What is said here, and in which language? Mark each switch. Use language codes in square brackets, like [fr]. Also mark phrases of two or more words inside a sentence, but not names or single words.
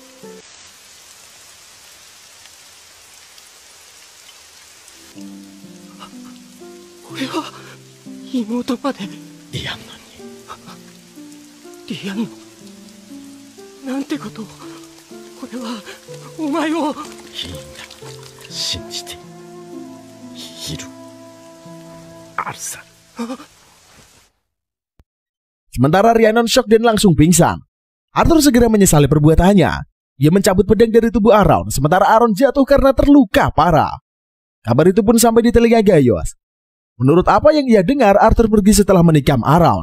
[ja] 俺は妹までリアンのに。リアンのなんてことを。これはお前を。いいんだ、信じている。Arsa. [id] Sementara Rhiannon shock dan langsung pingsan. Arthur segera menyesali perbuatannya. Ia mencabut pedang dari tubuh Aaron, sementara Aaron jatuh karena terluka parah. Kabar itu pun sampai di telinga Gaius. Menurut apa yang ia dengar, Arthur pergi setelah menikam Aaron.